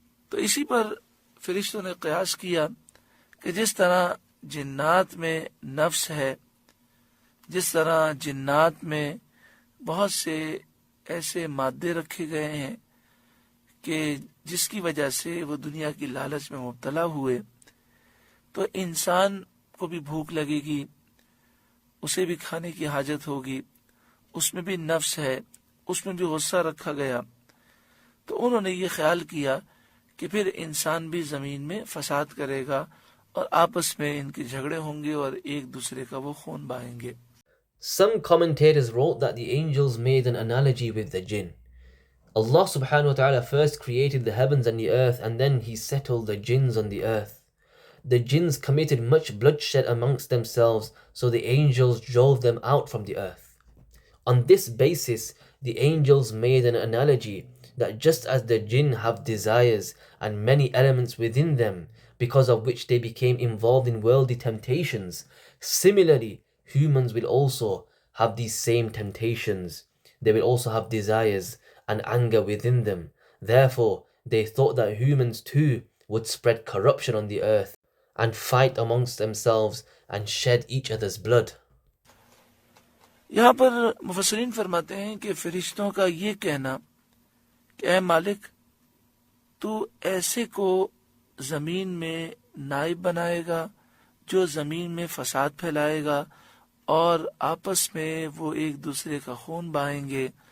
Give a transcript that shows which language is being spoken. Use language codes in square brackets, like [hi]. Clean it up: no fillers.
[ur] تو اسی پر فرشتوں نے قیاس کیا کہ جس طرح جنات میں نفس ہے، جس طرح جنات میں بہت سے ایسے مادے رکھے گئے ہیں کہ جس کی وجہ سے وہ دنیا کی لالچ میں مبتلا ہوئے، تو انسان کو بھی بھوک لگے گی، اسے بھی کھانے کی حاجت ہوگی، اس میں بھی نفس ہے، اس میں بھی غصہ رکھا گیا. تو انہوں نے یہ خیال کیا کہ پھر انسان بھی زمین میں فساد کرے گا اور آپس میں ان کے جھگڑے ہوں گے اور ایک دوسرے کا وہ خون بہائیں گے. [en] Some commentators wrote that the angels made an analogy with the jinn. Allah subhanahu wa ta'ala first created the heavens and the earth, and then he settled the jinns on the earth. The jinns committed much bloodshed amongst themselves, so the angels drove them out from the earth. On this basis, the angels made an analogy that just as the jinn have desires and many elements within them, because of which they became involved in worldly temptations, similarly, humans will also have these same temptations. They will also have desires and anger within them. Therefore, they thought that humans too would spread corruption on the earth and fight amongst themselves and shed each other's blood. [ur] یہاں پر مفسرین فرماتے ہیں کہ فرشتوں کا یہ کہنا کہ اے مالک تو ایسے کو زمین میں نائب بنائے گا جو زمین میں فساد پھیلائے گا اور آپس میں وہ ایک دوسرے کا خون بہائیں گے.